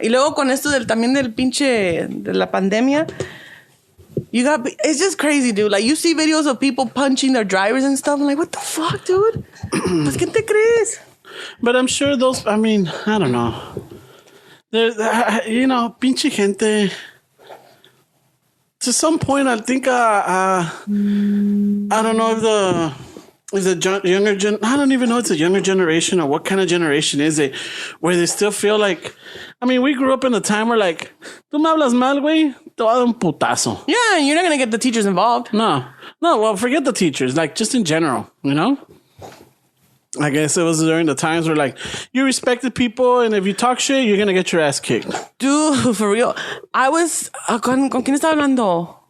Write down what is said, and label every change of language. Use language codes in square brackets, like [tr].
[es] Y luego con esto también del pinche, de la pandemia, [en] it's just crazy, dude. Like, you see videos of people punching their drivers and stuff. I'm like, what the fuck, dude? [es] Pues, ¿qué te crees? [en] But I'm sure I don't know. There's, [es] pinche gente. [en] To some point, I think, I don't know if the younger gen. I don't even know if it's a younger generation or what kind of generation is it, where they still feel like. I mean, we grew up in a time where, like, [es] tú me hablas mal, güey, te voy a dar un putazo. [en] Yeah, and you're not gonna get the teachers involved. No. Well, forget the teachers. Like, just in general, you know. I guess it was during the times where, like, you respected people, and if you talk shit, you're gonna get your ass kicked. Dude, for real. I was [es] con quién estaba hablando.